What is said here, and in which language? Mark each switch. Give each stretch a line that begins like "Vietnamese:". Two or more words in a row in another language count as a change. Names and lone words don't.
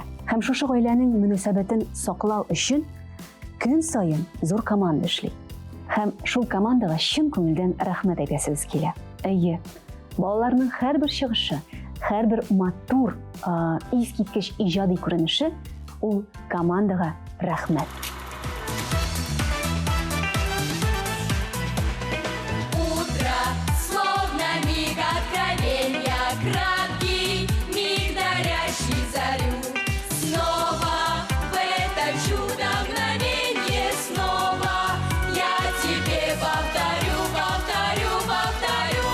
Tatar: Һәм шушы гаиләнең мөнәсәбәтен саклау өчен көн саен зур команда эшли. Һәм шул командага чын күңелдән рәхмәт әйтәсебез килә. Әйе, балаларның һәрбер чыгышы, һәрбер матур, искиткеч иҗади күренеше ул командага рәхмәт.
Russian: Утро, словно миг откровенья, краткий миг, дарящий зарю. Снова в это чудо мгновенье, снова я тебе повторю, повторю, повторю.